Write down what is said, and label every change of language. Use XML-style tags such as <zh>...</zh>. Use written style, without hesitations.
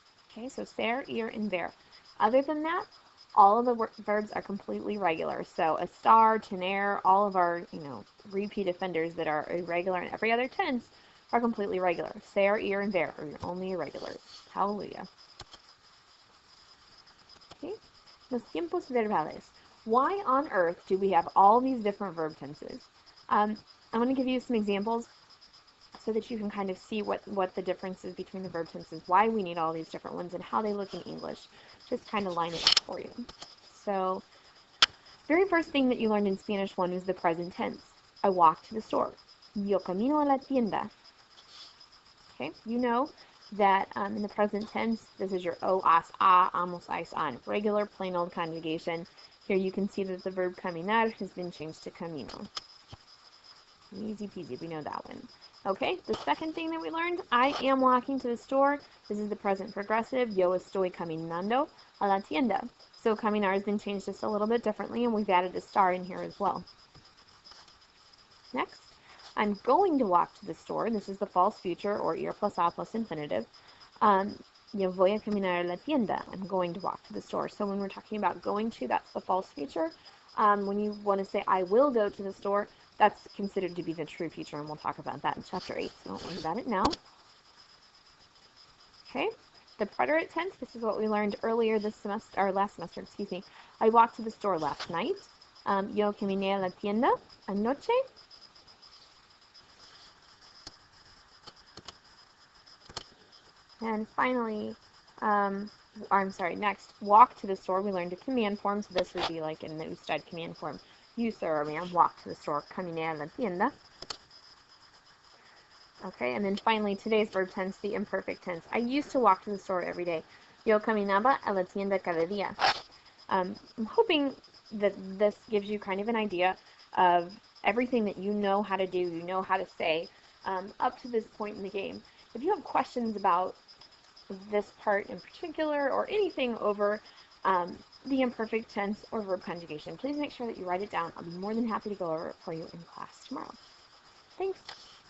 <en>Okay, so ser, ir, and ver. Other than that, all of the verbs are completely regular. So estar, tener, all of our, repeat offenders that are irregular in every other tense are completely regular. Ser, ir, and ver are your only irregulars. Hallelujah.</en> <es>Okay, los tiempos verbales.</es> <en>Why on earth do we have all these different verb tenses? I'm going to give you some examples so that you can kind of see what the difference is between the verb tenses, why we need all these different ones, and how they look in English. Just kind of line it up for you. So, very first thing that you learned in Spanish 1 was the present tense. I walked to the store.</en> <es>Yo camino a la tienda.</es> <en>Okay, you know that in the present tense, this is your o, as, a, amos, ais, an. Regular, plain old conjugation. Here you can see that the verb caminar has been changed to camino. Easy peasy, we know that one. Okay, the second thing that we learned, I am walking to the store. This is the present progressive.</en> <es>Yo estoy caminando a la tienda.</es> <en>So caminar has been changed just a little bit differently, and we've added a star in here as well. Next, I'm going to walk to the store. This is the false future, or ir plus a plus infinitive.</en> <es>Yo voy a caminar a la tienda.</es> <en>I'm going to walk to the store. So when we're talking about going to, that's the false future. When you want to say I will go to the store, that's considered to be the true future, and we'll talk about that in chapter 8, so don't worry about it now. Okay, the preterite tense, this is what we learned earlier this semester, or last semester, excuse me. I walked to the store last night.</en> <es>Yo caminé a la tienda anoche.</es> <en>And finally, next, walk to the store. We learned a command form, so this would be like in the usted command form. You, sir or ma'am, walk to the store.</en> <es>Caminé a la tienda.</es> <en>Okay, and then finally, today's verb tense, the imperfect tense. I used to walk to the store every day.</en> <es>Yo caminaba a la tienda cada día.</es> <en>I'm hoping that this gives you kind of an idea of everything that you know how to do, you know how to say, up to this point in the game. If you have questions about this part in particular, or anything over the imperfect tense or verb conjugation, please make sure that you write it down. I'll be more than happy to go over it for you in class tomorrow. Thanks.</en>